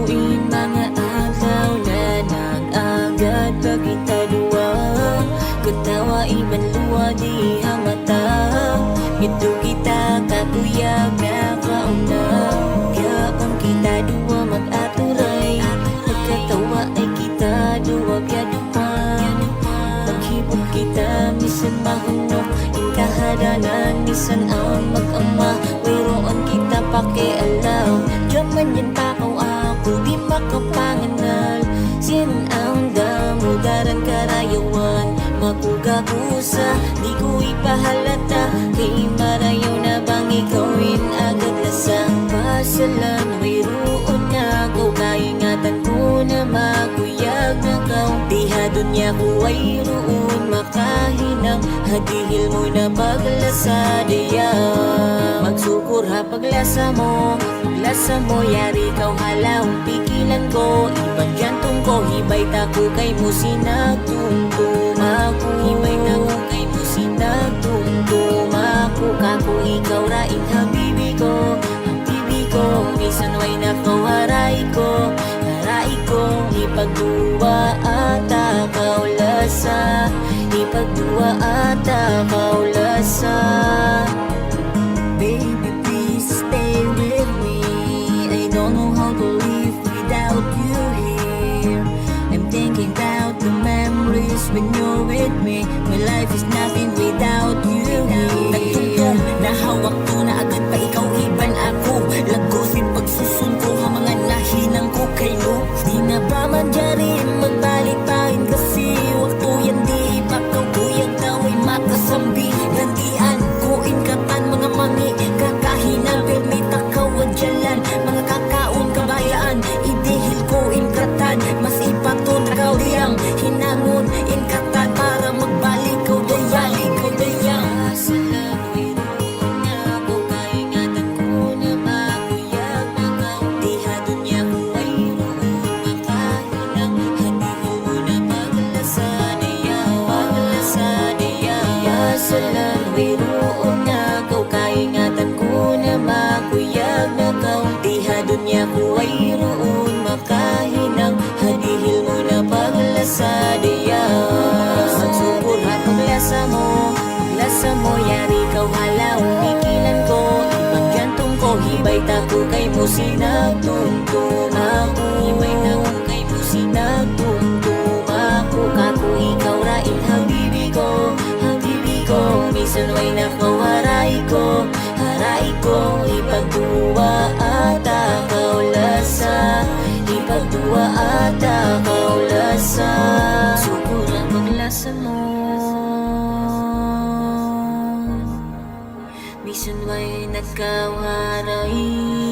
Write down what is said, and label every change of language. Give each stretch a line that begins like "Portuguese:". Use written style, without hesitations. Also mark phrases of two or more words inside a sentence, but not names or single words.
Tausug: Tuwing mga adlaw na nag-agad pagkita duwa, katawa iban luwa di hamata. Ito kita kakuyag na kauna, kapag kita duwa mag-aturay, pagkatawa ay kita duwa biyadupan. Maghibog kita misan mahunok, inkahadanan misan ang mag-ama. Mayroon kita pakialaw, diyaman yan takaw ako di makapanganal. Sin ang damudaran karayawan, makugakusa di ko ipahalata. Kay marayaw na bang ikawin agad lasa. Pasalan mayroon na ako, kaingatan ko na makuyag na kau. Dihadon niya ko ay roon makahinang, hadihil mo na paglasa diya. Magsukur ha paglasa mo, paglasa mo yari kau halaw. Pikilan ko, ibang jantong ko, hibay tako kay mo sinagtumtum ako. Hibay tako kay mo sinagtumtum ako. Kako ikaw raing habibi ko, habibi ko. Bisan way na kau haray ko, haray ko. Ipagduwa ata kau lasa, ipagduwa ata kau lasa.
English: Baby, please stay with me. I don't know how to live without you here. I'm thinking about the memories when you're with me. My life is nothing without you here.
Tausug: Nagtugtog, nahawak ko na agad pa ikaw iban ako. Lagosin pagsusun ko ang mga nahinang ko kay no. Di na ba man dyarin magbalitain, kasi waktu yan di ipakaw kuyag daw ay makasambi. Gantian ko inkatan mga mangi, kakahinang permita kawadyalan. Mga kakaon kabayaan, idihil ko inkatan. Mas ipaton kaw diyang hinangon inkatan para magbalik ko dayang. Pasalan mayroon na ako, kaingatan ko na makuyag na kau. Dihadon niya ko ay roon makahinang, hadihil mo na paglasa diya, paglasa diya. Pasalan mayroon na ako, kaingatan ko na makuyag na kau. Dihadon niya ko ay roon makahinang, hadihil mo na paglasa diya. Magsubur ha paglasa mo, paglasa mo yari kau halaw. Pikilan ko, ibang jantong ko, hibay tako kay mo sinagtumtum ako. Hibay tako kay mo sinagtumtum ako. Kako ikaw raing habibi ko, habibi ko. Misan way na kau haray ko, haray ko. Ipagduwa ata kau lasa, ipagduwa ata kau lasa. Sukur ang paglasa mo, bisan way nagkawaray.